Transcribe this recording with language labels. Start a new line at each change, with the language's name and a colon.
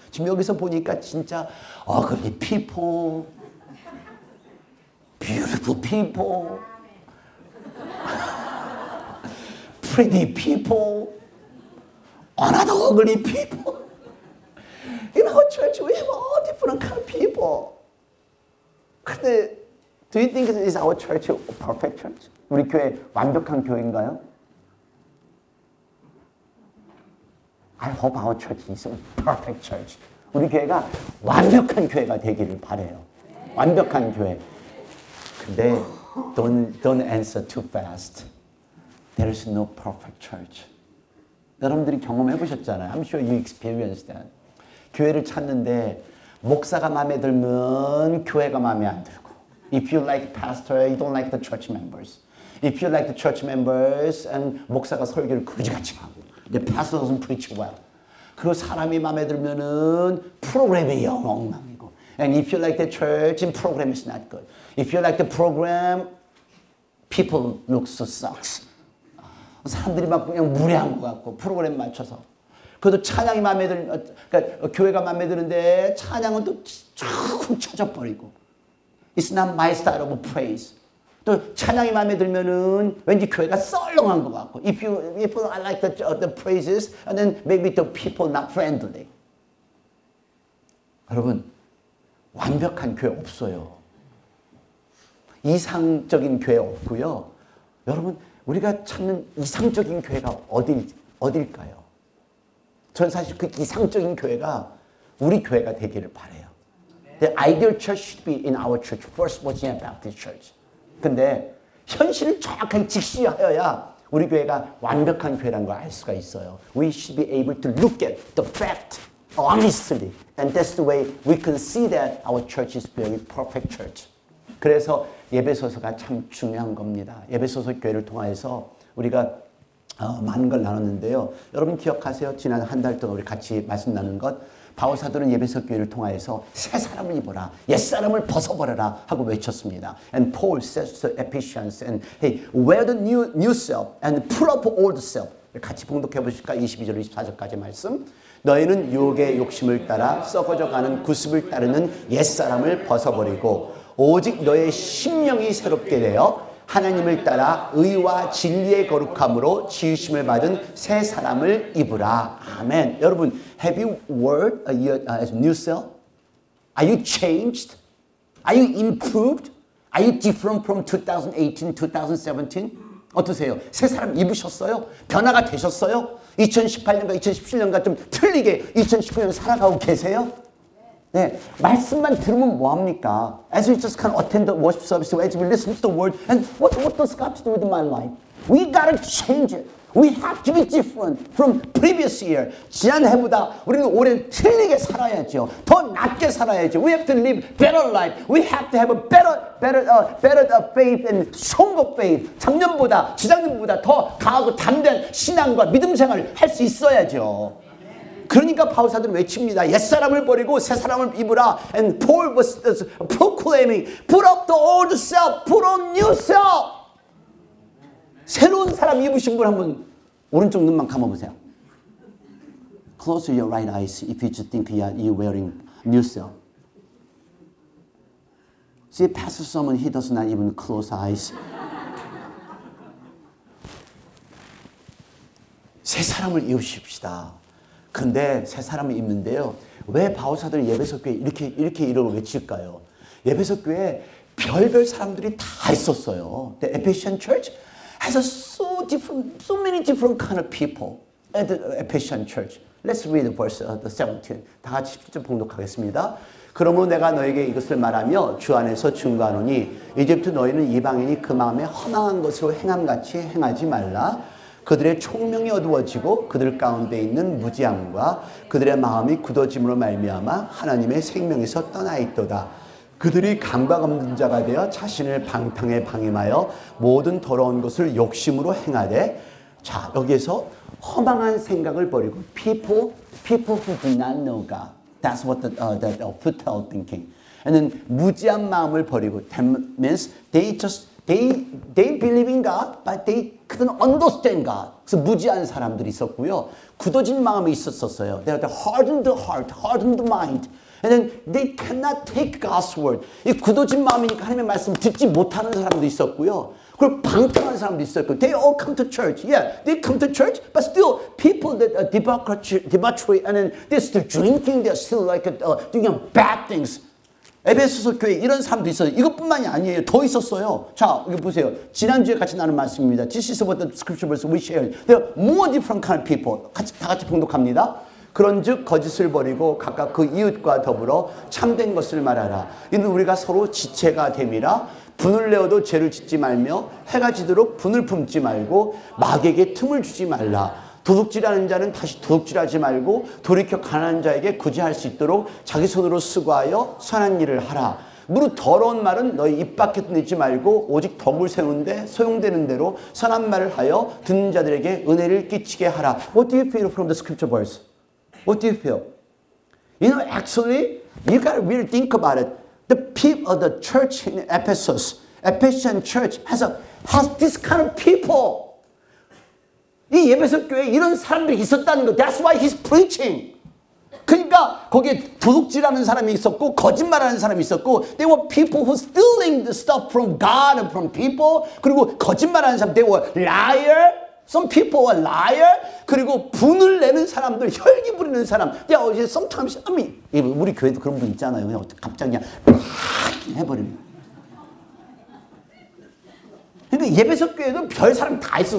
Korean: 지금 여기서 보니까 진짜 그렇게
English: people, beautiful people, pretty people, another ugly people. In our church, we have all different kind of people. 근데 do you think is our church a perfect church?
Korean: 우리 교회 완벽한 교회인가요?
English: I hope our church is a perfect church.
Korean: 우리 교회가 완벽한 교회가 되기를 바라요. 완벽한 교회.
English: 근데 don't answer too fast. There is no perfect church.
Korean: 여러분들이 경험해 보셨잖아요.
English: I'm sure you experienced that.
Korean: 교회를 찾는데 목사가 마음에 들면 교회가 마음에 안 들고.
English: If you like pastor, you don't like the church members. If you like the church members and
Korean: 목사가 설교를 그지같이 하고.
English: The pastor doesn't preach well.
Korean: 그리고 사람이 마음에 들면은 프로그램이 엉망이고.
English: And if you like the church, and program is not good. If you like the program, people look so sucks.
Korean: 사람들이 막 그냥 무례한 것 같고 프로그램 맞춰서. 그래도 찬양이 마음에 그러니까 교회가 마음에 드는데 찬양은 또 쭉 쳐져버리고.
English: It's not my style of praise.
Korean: 또 찬양이 마음에 들면은 왠지 교회가 썰렁한 것 같고.
English: If I like the praises, and then maybe the people not friendly.
Korean: 여러분 완벽한 교회 없어요. 이상적인 교회 없고요. 여러분 우리가 찾는 이상적인 교회가 어딜까요? 저는 사실 그 이상적인 교회가 우리 교회가 되기를 바라요.
English: The ideal church should be in our church, First Virginia Baptist Church.
Korean: 근데 현실을 정확하게 직시하여야 우리 교회가 완벽한 교회라는 걸 알 수가 있어요.
English: We should be able to look at the fact honestly. And that's the way we can see that our church is very perfect church.
Korean: 그래서 예배소서가 참 중요한 겁니다. 예배소서 교회를 통해서 우리가 많은 걸 나눴는데요. 여러분 기억하세요? 지난 한 달 동안 우리 같이 말씀 나눈 것. 바울사도는 예배소 교회를 통해서 새 사람을 입어라. 옛사람을 벗어버려라 하고 외쳤습니다.
English: And Paul says to Ephesians, and hey, wear the new self and put up old self.
Korean: 같이 봉독해 보실까? 22절, 24절까지 말씀. 너희는 육의 욕심을 따라 썩어져가는 구습을 따르는 옛사람을 벗어버리고 오직 너의 심령이 새롭게 되어 하나님을 따라 의와 진리의 거룩함으로 지으심을 받은 새 사람을 입으라. 아멘.
English: 여러분, have you worked as new self? Are you changed? Are you improved? Are you different from 2018, 2017?
Korean: 어떠세요? 새 사람 입으셨어요? 변화가 되셨어요? 2018년과 2017년과 좀 틀리게 2019년 살아가고 계세요? 네, 말씀만 들으면 뭐합니까?
English: As we just kind of attend the worship service, as we listen to the word, and what does God do with my life? We gotta change it. We have to be different from previous year.
Korean: 지난해보다 우리는 올해는 틀리게 살아야죠. 더 낫게 살아야죠.
English: We have to live better life. We have to have a better faith and stronger faith.
Korean: 작년보다, 지작년보다 더 강하고 담대한 신앙과 믿음 생활을 할 수 있어야죠. 그러니까 바울사도는 외칩니다. 옛사람을 버리고 새사람을 입으라.
English: And Paul was proclaiming, put up the old self, put on new self.
Korean: 새로운 사람 입으신 분 한번 오른쪽 눈만 감아보세요.
English: Close your right eyes if you just think you're wearing new self. See, Pastor Solomon, he does not even close eyes.
Korean: 새 사람을 입으십시다. 근데 새 사람을 입는데요. 왜 바울사도는 예배소 교회 이렇게 이름을 외칠까요? 예배소 교회에 별별 사람들이 다 있었어요.
English: The Ephesian church has so many different kind of people at the Ephesian church. Let's read verse 17.
Korean: 다 같이 17절 봉독하겠습니다. 그러므로 내가 너에게 이것을 말하며 주 안에서 증거하노니 이제부터 너희는 이방인이 그 마음에 허망한 것으로 행함같이 행하지 말라. 그들의 총명이 어두워지고 그들 가운데 있는 무지함과 그들의 마음이 굳어짐으로 말미암아 하나님의 생명에서 떠나 있도다. 그들이 강박 없는 자가 되어 자신을 방탕에 방임하여 모든 더러운 것을 욕심으로 행하되. 자, 여기에서 허망한 생각을 버리고
English: people who do not know God. That's what the futile thinking. And then
Korean: 무지한 마음을 버리고.
English: That means they believe in God, but they couldn't understand God.
Korean: 그래서 무지한 사람들이 있었고요. 굳어진 마음이 있었어요.
English: They had hardened heart, hardened mind. And then they cannot take God's word.
Korean: 이 굳어진 마음이니까 하나님의 말씀 듣지 못하는 사람도 있었고요. 그리고 방탕한 사람도 있었고.
English: They all come to church. Yeah, they come to church, but still people that are debauchery, and then they're still drinking, they're still like doing bad things.
Korean: 에베소서 교회 이런 사람도 있어요. 이것뿐만이 아니에요. 더 있었어요. 자, 여기 보세요. 지난주에 같이 나눈 말씀입니다.
English: This is what the scripture verse we shared. There are more different kind of people.
Korean: 다 같이 봉독합니다. 그런즉 거짓을 버리고 각각 그 이웃과 더불어 참된 것을 말하라. 이는 우리가 서로 지체가 됨이라. 분을 내어도 죄를 짓지 말며 해가 지도록 분을 품지 말고 마귀에게 틈을 주지 말라. 도둑질하는 자는 다시 도둑질하지 말고 돌이켜 가난한 자에게 구제할 수 있도록 자기 손으로 수고하여 선한 일을 하라. 무릇 더러운 말은 너희 입 밖에 내지 말고 오직 덕을 세우는데 소용되는 대로 선한 말을 하여 듣는 자들에게 은혜를 끼치게 하라.
English: What do you feel from the scripture verse? What do you feel? You know, actually, you got to really think about it. The people of the church in Ephesus, Ephesian church has this kind of people.
Korean: 이 에베소 교회에 이런 사람들이 있었다는 거.
English: That's why he's preaching.
Korean: 그러니까 거기에 도둑질하는 사람이 있었고 거짓말하는 사람이 있었고
English: they were people who stealing the stuff from God and from people.
Korean: 그리고 거짓말하는 사람
English: they were liar. Some people are liar.
Korean: 그리고 분을 내는 사람들, 혈기 부리는 사람.
English: Sometimes, I mean,
Korean: 우리 교회도 그런 분 있잖아요. 그냥 갑자기 그냥 해버립니다. 그러니까 예배석 교회도 별 사람 다 있어.